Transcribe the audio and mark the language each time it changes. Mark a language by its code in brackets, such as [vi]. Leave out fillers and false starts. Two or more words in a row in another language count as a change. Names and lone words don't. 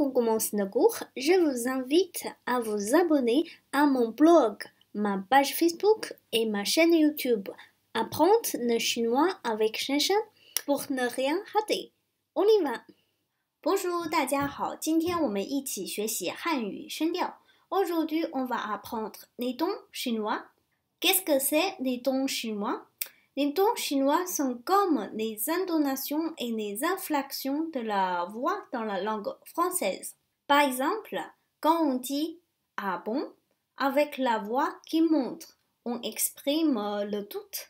[fr] commence le cours, je vous invite à vous abonner à mon blog, ma page Facebook et ma chaîne YouTube. Apprendre le chinois avec Shen pour ne rien rater. On y va! Bonjour, [zh] 大家好，今天我们一起学习汉语声调。 [fr] Aujourd'hui, on va apprendre les tons chinois. Qu'est-ce que c'est les tons chinois? Les tons chinois sont comme les intonations et les inflexions de la voix dans la langue française. Par exemple, quand on dit « ah bon » avec la voix qui monte, on exprime le doute.